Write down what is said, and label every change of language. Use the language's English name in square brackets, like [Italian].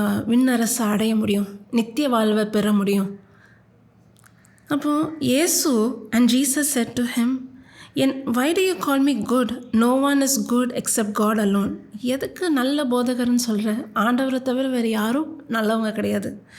[Tamil] விண்ணரசை அடைய முடியும், நித்திய வாழ்வை பெற முடியும். அப்போ இயேசு [English] and Jesus said to him, why do you call me good? No one is good except God alone. [Tamil] எதுக்கு நல்ல போதகர்னு சொல்கிற? ஆண்டவரை தவிர வேறு யாரும் நல்லவங்க கிடையாது.